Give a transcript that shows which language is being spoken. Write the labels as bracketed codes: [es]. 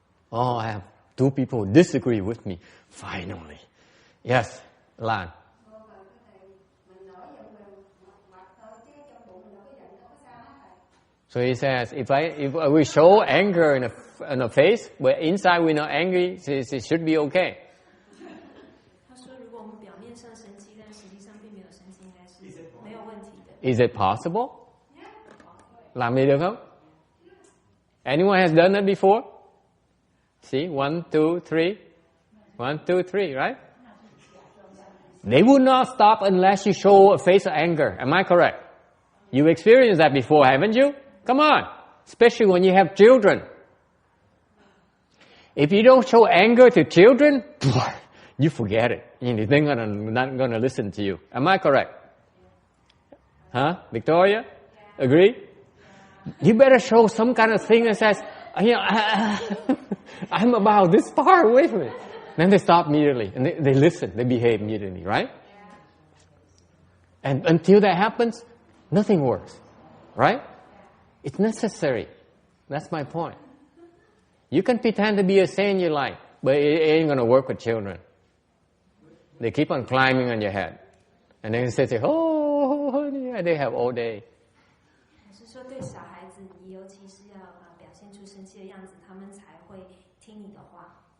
[en] Oh, I have 2 people who disagree with me. Finally. Yes, Lan. So he says, if we show anger in a face, but inside we're not angry, it should be okay. [zh] 他说，如果我们表面上生气，但实际上并没有生气，应该是没有问题的。 [en] Is it possible? [vi] Làm gì được không? [en] Anyone has done that before? See, 1, 2, 3. 1, 2, 3, right? They would not stop unless you show a face of anger. Am I correct? You experienced that before, haven't you? Come on. Especially when you have children. If you don't show anger to children, you forget it. They're not going to listen to you. Am I correct? Huh? Victoria? Agree? You better show some kind of thing that says, I'm about this far away from it. Then they stop immediately, and they listen, they behave immediately, right? And until that happens, nothing works, right? It's necessary. That's my point. You can pretend to be a saint you like, but it ain't going to work with children. They keep on climbing on your head. And then they say, oh, honey, they have all day. [zh] 是说对小孩子，你尤其是要表现出生气的样子，他们才会听你的话。